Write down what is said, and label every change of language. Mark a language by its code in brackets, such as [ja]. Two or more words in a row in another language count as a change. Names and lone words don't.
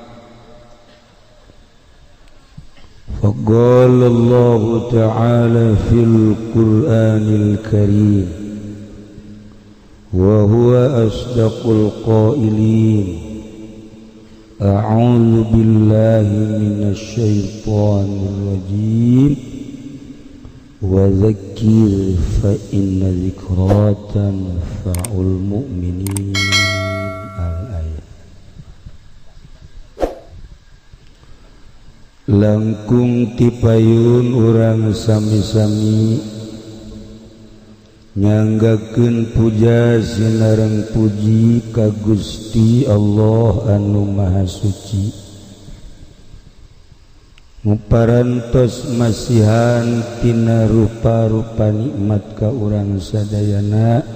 [ar] فقال الله تعالى في القرآن الكريم وهو أصدق القائلين أعوذ بالله من الشيطان الرجيم وذكر فإن ذكرى تنفع المؤمنين. [su] Langkung tipayun urang sami-sami nyanggakeun puja sinareng puji ka Gusti Allah anu Maha Suci, nguparantos masihan tina rupa-rupa nikmat ka urang sadayana,